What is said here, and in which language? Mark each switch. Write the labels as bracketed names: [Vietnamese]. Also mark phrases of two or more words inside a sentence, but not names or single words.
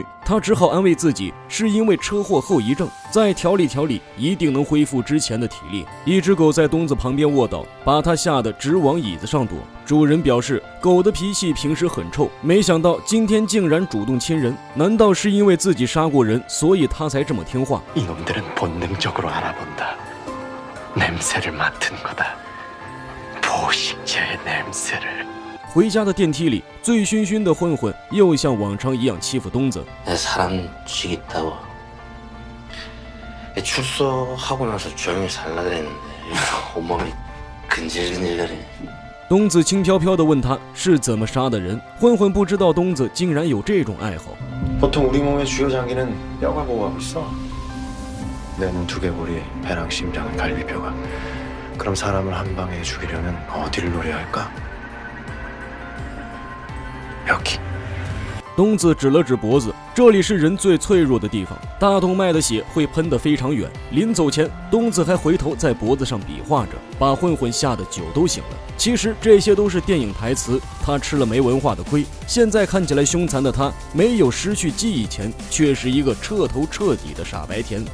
[Chinese] 他只好安慰自己，是因为车祸后遗症，再调理调理，一定能恢复之前的体力。一只狗在东子旁边卧倒，把他吓得直往椅子上躲。主人表示，狗的脾气平时很臭，没想到今天竟然主动亲人。难道是因为自己杀过人，所以他才这么听话？ [Korean] 이놈들은 본능적으로 알아본다. 냄새를 맡은 거다. 포식자의 냄새를. [Chinese] 回家的电梯里，醉醺醺的混混又像往常一样欺负东子。 [Korean] 사람 죽이겠다고 출소하고 나서 조용히 살라 그랬는데 온몸이 근질근질거리네. [Chinese] 东子轻飘飘地问他是怎么杀的人，混混不知道东子竟然有这种爱好。 [Korean] 보통 우리 몸의 주요 장기는 뼈가 보호하고 있어. 내 눈 2개 고리, 배랑 심장은 갈비뼈가. 그럼 사람을 한 방에 죽이려면 어디를 노려야 할까? 여기. [Chinese] 东子指了指脖子，这里是人最脆弱的地方，大动脉的血会喷得非常远。临走前，东子还回头在脖子上比划着，把混混吓得酒都醒了。其实这些都是电影台词，他吃了没文化的亏。现在看起来凶残的他，没有失去记忆前，却是一个彻头彻底的傻白甜。